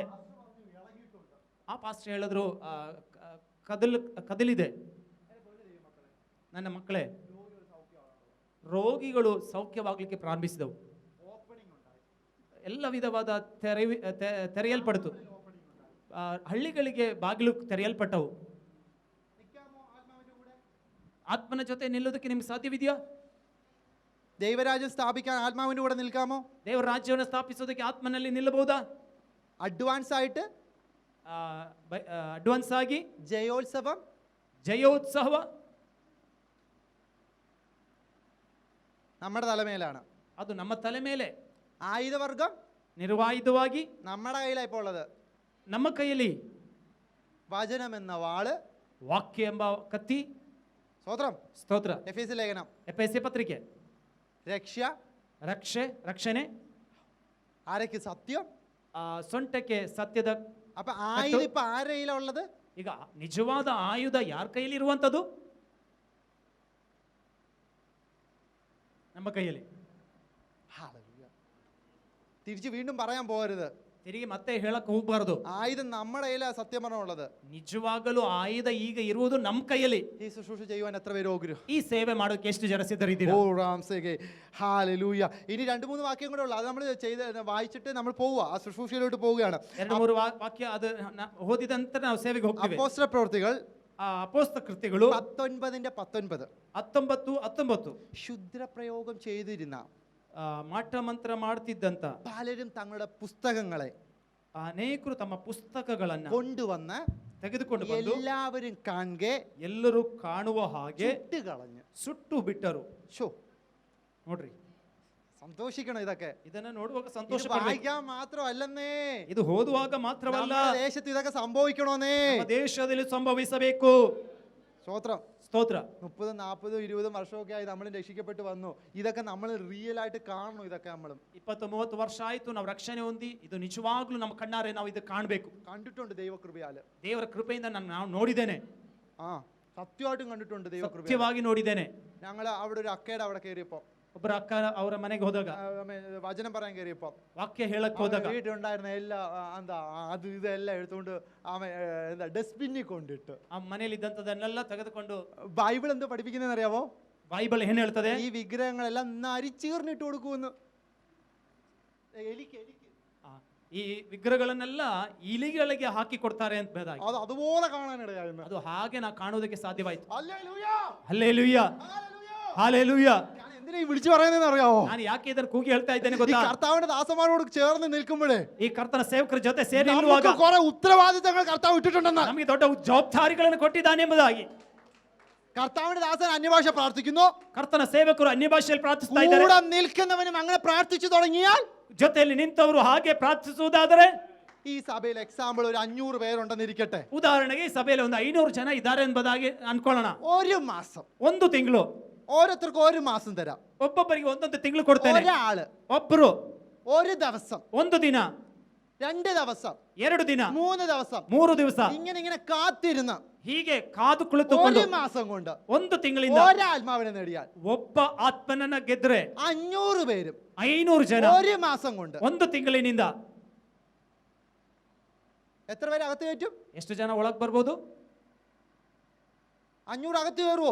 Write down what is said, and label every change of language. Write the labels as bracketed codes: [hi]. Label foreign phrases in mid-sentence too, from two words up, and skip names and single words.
[kn] ಆ ಪಾಸ್ಟರ್ ಹೇಳಿದ್ರು, ಕದಲಿದೆ ನನ್ನ ಮಕ್ಕಳೇ, ರೋಗಿಗಳು ಸೌಖ್ಯವಾಗಲಿಕ್ಕೆ ಪ್ರಾರಂಭಿಸಿದವು. ಎಲ್ಲ ವಿಧವಾದ ತೆರೆಯಲ್ಪಡಿತು. ಹಳ್ಳಿಗಳಿಗೆ ಬಾಗಿಲು ತೆರೆಯಲ್ಪಟ್ಟವು. ಆತ್ಮನ ಜೊತೆ ನಿಲ್ಲೋದಕ್ಕೆ ನಿಮ್ಗೆ ಸಾಧ್ಯವಿದೆಯಾ? [ml] ദൈവരാജ്യം സ്ഥാപിക്കാൻ ആത്മാവിന്റെ കൂടെ നിൽക്കാമോ? [kn] ದೇವರ ರಾಜ್ಯವನ್ನು ಸ್ಥಾಪಿಸೋದಕ್ಕೆ ಆತ್ಮನಲ್ಲಿ ನಿಲ್ಲಬಹುದಾ? [ml] അഡ്വാൻസ് ആയിട്ട്, [kn] ಅಡ್ವಾನ್ಸ್ ಆಗಿ ജയോത്സവ [ml] നമ്മുടെ തലമേലാണ്. [kn] ಅದು ನಮ್ಮ ತಲೆ ಮೇಲೆ. [ml] ആയുധവർഗം [kn] ನಿರ್ವಾಯುಧವಾಗಿ [ml] നമ്മുടെ കയ്യിലാണ് ഇപ്പോൾ ഉള്ളത്. [kn] ನಮ್ಮ ಕೈಯಲ್ಲಿ [ml] വചനം എന്ന വാള്, [kn] ವಾಕ್ಯ ಎಂಬ ಕತ್ತಿ. [ml] സ്തോത്രം. [kn] ಸ್ತೋತ್ರ. [ml] എഫേസ്യ ലേഖനം, [kn] ಎಫೆಸೀಯ ಪತ್ರಿಕೆ. [ml] രക്ഷ ആരൊക്കെ? സത്യം. [kn] ಸೊಂಟಕ್ಕೆ ಸತ್ಯದ. [ml] അപ്പൊ ആയുധം ഇപ്പൊ ആരുടെ കയ്യിലുള്ളത്? [kn] ಈಗ ನಿಜವಾದ ಆಯುಧ ಯಾರ ಕೈಯಲ್ಲಿ ಇರುವಂತದ್ದು? ನಮ್ಮ ಕೈಯಲ್ಲಿ. [ml] തിരിച്ചു വീണ്ടും പറയാൻ പോകരുത്. [kn] ತಿರುಗಿ ಮತ್ತೆ ಹೇಳಕ್ ಹೋಗ್ಬಾರ್ದು. [ml] ആയുധം നമ്മുടെ കയ്യിലാ സത്യം പറഞ്ഞുള്ളത്. [kn] ನಿಜವಾಗಲೂ ಆಯುಧ ಈಗ ಇರುವುದು ನಮ್ಮ ಕೈಯಲ್ಲಿ. [ml] ഈ ശുശ്രൂഷ ചെയ്യുവാൻ എത്ര പേര് ഓഗ്രഹം? [kn] ಈ ಸೇವೆ ಮಾಡೋಕೆ ಎಷ್ಟು ಜನ ಸಿದ್ಧರಿದ್ದೀರಾ? [ml] ഓ റാംസേകെ ഹാലലൂയ. ഇനി 2-3 വാക്യം കൂടെ ഉള്ളു, അത് നമ്മൾ വായിച്ചിട്ട് നമ്മൾ പോവുക, ആ ശുശ്രൂഷയിലോട്ട് പോവുകയാണ്. [kn] 2-3 ವಾಕ್ಯ ಅದು ಓದಿದ ನಂತರ ನಾವು ಸೇವೆಗೆ ಹೋಗ್ತೀವಿ. [ml] അപ്പോസ്തല പ്രവൃത്തികൾ [kn] ಅಪೊಸ್ತಲ ಕೃತ್ಯಗಳು [ml] 19:19 ശുദ്രപ്രയോഗം ചെയ്തിരുന്ന [kn] ಮಾಟ ಮಂತ್ರ ಮಾಡ್ತಿದ್ದಂತ [ml] പലരും തങ്ങളുടെ പുസ്തകങ്ങളെ [kn] ಅನೇಕರು ತಮ್ಮ ಪುಸ್ತಕಗಳನ್ನ [ml] കൊണ്ടുവന്ന് [kn] ತೆಗೆದುಕೊಂಡು ಬಂದು [ml] എല്ലാവരും കാണെ [kn] ಎಲ್ಲರೂ ಕಾಣುವ ಹಾಗೆ [ml] കളഞ്ഞു [kn] ಸುಟ್ಟು ಬಿಟ್ಟರು. ನೋಡ್ರಿ, [ml] സന്തോഷിക്കണം. ഇതൊക്കെ [kn] ಇದನ್ನ ನೋಡುವಾಗ ಸಂತೋಷ [ml] വായിക്കാൻ മാത്രമല്ലെന്നേ, [kn] ಇದು ಓದುವಾಗ ಮಾತ್ರವಲ್ಲ, [ml] ദേശത്ത് ഇതൊക്കെ സംഭവിക്കണോന്നേ, [kn] ದೇಶದಲ್ಲಿ ಸಂಭವಿಸಬೇಕು. [ml] സ്തോത്രം. [kn] ಸ್ತೋತ್ರ. [ml] 30, 40, 20 വർഷമൊക്കെ ആയി നമ്മൾ രക്ഷിക്കപ്പെട്ട് വന്നു. ഇതൊക്കെ നമ്മൾ റിയൽ ആയിട്ട് കാണണം. ഇതൊക്കെ നമ്മളും [kn] 20-30 ವರ್ಷ ಆಯ್ತು ನಾವು ರಕ್ಷಣೆ ಹೊಂದಿ, ಇದು ನಿಜವಾಗ್ಲೂ ನಮ್ಮ ಕಣ್ಣಾರೆ ನಾವು ಇದು ಕಾಣಬೇಕು. [ml] കണ്ടിട്ടുണ്ട് ദൈവകൃപയാല്, [kn] ದೇವರ ಕೃಪೆಯಿಂದ ನಾನು ನೋಡಿದ್ದೇನೆ. [ml] സത്യമായിട്ടും കണ്ടിട്ടുണ്ട് ദൈവകൃപ. [kn] ಸತ್ಯವಾಗಿ ನೋಡಿದ್ದೇನೆ. [ml] ഞങ്ങൾ അവിടെ ഒരു അക്കയുടെ അവിടെ കയറിയപ്പോ, [kn] ಒಬ್ಬರ ಅಕ್ಕ ಅವರ ಮನೆಗೆ ಹೋದಾಗ, [ml] വചനം പറയാൻ കയറിയപ്പോ, [kn] ವಾಕ್ಯ ಹೇಳಕ್ ಹೋದಾಗ [ml] വീട്ടിലുണ്ടായിരുന്ന എല്ലാ അത് ഇതെല്ലാം എടുത്തുകൊണ്ട് ഡസ്റ്റ്ബിന്നിൽ കൊണ്ടിട്ട് [kn] ಆ ಮನೆಯಲ್ಲಿ ಇದ್ದಂಥದನ್ನೆಲ್ಲ ತೆಗೆದುಕೊಂಡು, [ml] ബൈബിൾ എന്ത് പഠിപ്പിക്കുന്നതെന്ന് അറിയാമോ? [kn] ಬೈಬಲ್ ಏನ್ ಹೇಳ್ತದೆ? [ml] ഈ വിഗ്രഹങ്ങളെല്ലാം നരിച്ചീർന്നിട്ട് കൊടുക്കുമെന്ന്. [kn] ಈ ವಿಗ್ರಹಗಳನ್ನೆಲ್ಲ ಇಲಿಗಳಿಗೆ ಹಾಕಿ ಕೊಡ್ತಾರೆ ಅಂತ ಬೇದಾಗಿ, [ml] അത് അതുപോലെ കാണാനിടയായിരുന്നു. [kn] ಅದು ಹಾಗೆ ನಾ ಕಾಣುವುದಕ್ಕೆ ಸಾಧ್ಯವಾಯಿತು. [ml] ഹല്ലേലൂയ, [kn] ಹಲ್ಲೆಲೂಯಾ, ಹಲ್ಲೆಲೂಯಾ. [ml] എന്തിനാ ഈ വിളിച്ചു പറയുന്നതെന്ന് അറിയാമോ? [kn] ನಾನು ಯಾಕೆ ಇದನ್ನು ಕೂಗಿ ಹೇಳ್ತಾ ಇದ್ದೇನೆ ಗೊತ್ತಾ? [ml] കർത്താവിന്റെ ദാസന്മാരോട് ചേർന്ന് നിൽക്കുമ്പോഴേ, [kn] ಈ ಕರ್ತನ ಸೇವಕರ ಜೊತೆ ಸೇರಿ ನಿಲ್ಲುವಾಗ [ml] കുറെ ഉത്തരവാദിത്തങ്ങൾ കർത്താവ് ഇട്ടിട്ടുണ്ടെന്ന്, [kn] ನಮಗೆ ದೊಡ್ಡ ಜವಾಬ್ದಾರಿಗಳನ್ನು ಕೊಟ್ಟಿದ್ದಾನೆ ಎಂಬುದಾಗಿ. [ml] കർത്താവിന്റെ ദാസൻ അന്യഭാഷ പ്രാർത്ഥിക്കുന്നു, [kn] ಕರ್ತನ ಸೇವಕರು ಅನ್ಯ ಭಾಷೆಯಲ್ಲಿ ಪ್ರಾರ್ಥಿಸ್ತಾ ಇದ್ದಾರೆ. [ml] കൂടെ നിൽക്കുന്നവനും അങ്ങനെ പ്രാർത്ഥിച്ചു തുടങ്ങിയാൽ, [kn] ಜೊತೆಯಲ್ಲಿ ನಿಂತವರು ಹಾಗೆ ಪ್ರಾರ್ಥಿಸುವುದಾದರೆ, [ml] ഈ സഭയിൽ എക്സാമ്പിൾ ഒരു 500 പേരുണ്ടെന്നിരിക്കട്ടെ, [kn] ಉದಾಹರಣೆಗೆ ಈ ಸಭೆಯಲ್ಲಿ ಒಂದು 500 ಜನ ಇದ್ದಾರೆ ಎಂಬುದಾಗಿ ಅನ್ಕೊಳ್ಳೋಣ. [ml] ഒരു മാസം, [kn] ಒಂದು ತಿಂಗಳು, [ml] ഓരോരുത്തർക്കും ഒരു മാസം തരാം. [kn] ಒಬ್ಬೊಬ್ಬರಿಗೆ ಒಂದೊಂದು ತಿಂಗಳು ಕೊಡ್ತೇನೆ. [ml] ഒരാള് [kn] ಒಬ್ಬರು [ml] ഒരു ദിവസം, [kn] ಒಂದು ದಿನ, [ml] 2 ദിവസം, [kn] 2 ದಿನ, [ml] 3 ദിവസം, [kn] 3 ದಿವಸ [ml] ഇങ്ങനെ കാത്തിരുന്ന് [kn] ಹೀಗೆ ಕಾದು ಕುಳಿತುಕೊಂಡು [ml] ഒരു മാസം കൊണ്ട് [kn] ಒಂದು ತಿಂಗಳಿಂದ [ml] ഒരാത്മാവിനെ നേടിയാൽ, [kn] ಒಬ್ಬ ಆತ್ಮನನ್ನ ಗೆದ್ರೆ [ml] 500 പേരും [kn] 500 ಜನ [ml] ഒരു മാസം കൊണ്ട്, [kn] ಒಂದು ತಿಂಗಳಿನಿಂದ [ml] എത്ര പേര് അകത്ത് കയറ്റും? [kn] ಎಷ್ಟು ಜನ ಒಳಗ್ ಬರ್ಬೋದು? [ml] 500 അകത്ത് കയറുവോ?